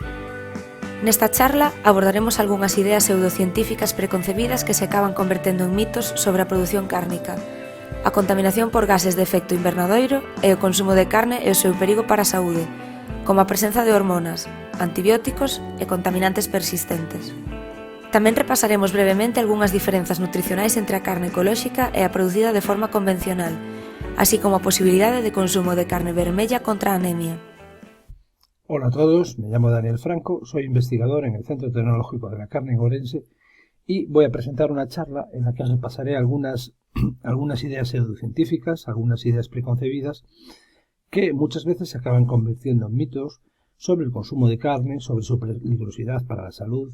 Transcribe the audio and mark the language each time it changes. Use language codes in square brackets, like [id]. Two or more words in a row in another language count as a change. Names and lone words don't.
[gl] Nesta charla abordaremos algunhas ideas pseudocientíficas preconcebidas que se acaban convertendo en mitos sobre a produción cárnica, a contaminación por gases de efecto invernadoiro e o consumo de carne e o seu perigo para a saúde, como a presenza de hormonas, antibióticos e contaminantes persistentes. Tamén repasaremos brevemente algunhas diferenzas nutricionais entre a carne ecolóxica e a producida de forma convencional, así como a posibilidade de consumo de carne vermella contra a anemia. [es] Hola a todos, me llamo Daniel Franco, soy investigador en el Centro Tecnológico de la Carne en Ourense y voy a presentar una charla en la que repasaré algunas ideas pseudocientíficas, algunas ideas preconcebidas que muchas veces se acaban convirtiendo en mitos sobre el consumo de carne, sobre su peligrosidad para la salud.